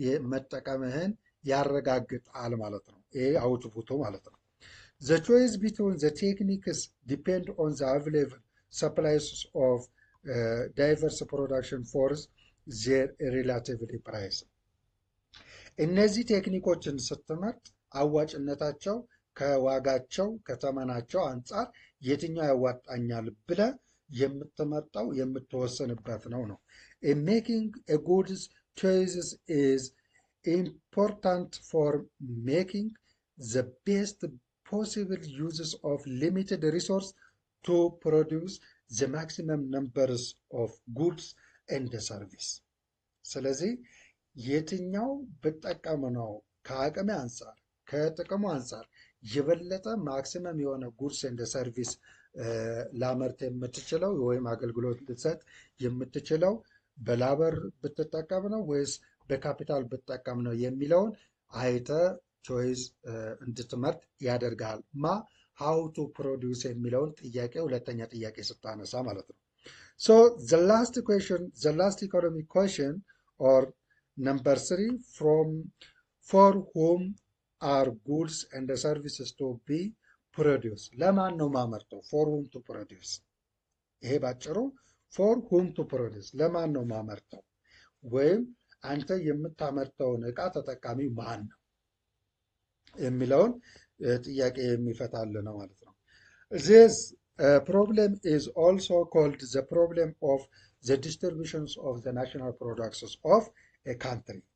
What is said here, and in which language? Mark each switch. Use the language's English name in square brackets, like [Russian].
[Amharic] መጠቀምህን ያረጋግጣል ማለት ነው። [English] ይሄ አውትፑቱ ማለት ነው። The choice between the techniques depend on the available supplies of diverse production for their relatively price. [Amharic] እነዚህ ቴክኒኮችን ስትመርጥ አዋጭነታቸው ከዋጋቸው ከተመናቸው አንጻር የትኛው ያዋጣኛል ብለ የምትመርጠው የምትወሰንበት ነው። [English] In making a goods choices is important for making the best possible uses of limited resource to produce the maximum numbers of goods and service. [Amharic] ስለዚህ የትኛው ብጠቀም ነው ከአቅሜ አንጻር ከጥቅሙ አንጻር የበለጠ ማክሲመም የሆነ ጉድስ እንደ ሰርቪስ ላመርት የምትችለው ወይም አገልግሎት ልትሰጥ የምትችለው በላበር ብትጠቀም ነው ወይስ በካፒታል ብትጠቀም ነው የሚለውን አይተ ቾይስ እንድትመርጥ ያደርጋል። ሃው ቱ ፕሮዲውስ የሚለውን ጥያቄ ሁለተኛ ጥያቄ ስታነሳ ማለት ነው። [English] So the last economic question or number 3 for whom are goods and services to be produced? [Amharic] ለማን ነው ማመርተው? [English] for whom to produce። [Amharic] ይሄ ባጭሩ [English] for whom to produce [Amharic] ለማን ነው ማመርተው ወይም አንተ የምታመርተውን ዕቃ ተጠቃሚው ማን ነው የሚለውን ጥያቄ የሚፈታልህ ነው ማለት ነው። [English] This problem is also called the problem of the distributions of the national products of a country.